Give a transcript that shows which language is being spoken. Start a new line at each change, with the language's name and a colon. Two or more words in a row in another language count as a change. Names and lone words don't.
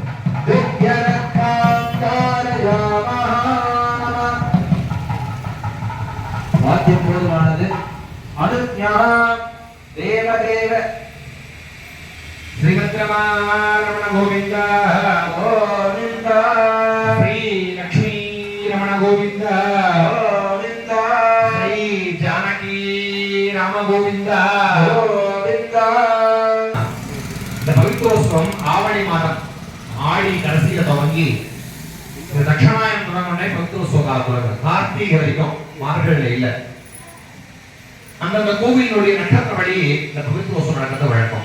Sanskrit: दिव्यरत्नाकारयामः वाद्यं போதுமானது अनुज्ञा देवदेव श्रीभद्रमारमण गोविंद गोविंद श्री लक्ष्मी रमण गोविंद गोविंद श्री जानकी राम गोविंद गोविंद
Tamil: இந்த பவித்ரோத்சவம் ஆவணி மாதம் ஆடி கடைசியில துவங்கி இந்த தட்சணாயனம் தொடங்கினே பவித்ரோத்சவ காலத்துல கார்த்திகை வரைக்கும் மார்கழியில இல்ல அந்தந்த கோவிலுடைய நட்சத்திரப்படி இந்த பவித்ரோத்சவம் நடக்கிறது வழக்கம்.